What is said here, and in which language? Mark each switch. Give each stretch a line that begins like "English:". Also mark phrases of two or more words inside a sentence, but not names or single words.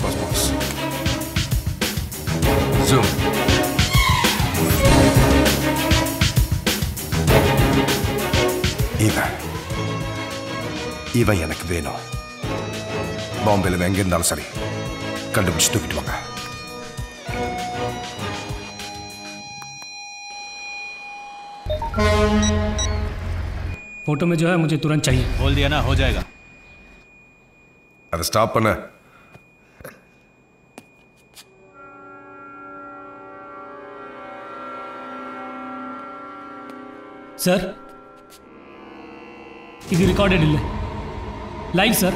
Tamil: Zoom. இவன் எனக்கு வேணும். பாம்பேல எங்க இருந்தாலும் சரி கண்டுபிடிச்சு தூக்கிட்டு வாங்க.
Hindi: फोटो में जो है मुझे तुरंत चाहिए। बोल दिया ना, हो जाएगा।
Tamil: அதை ஸ்டாப் பண்ண.
Kannada: ಸರ್ ಇದು ರೆಕಾರ್ಡೆಡ್ ಇಲ್ಲ, ಲೈವ್ ಸರ್.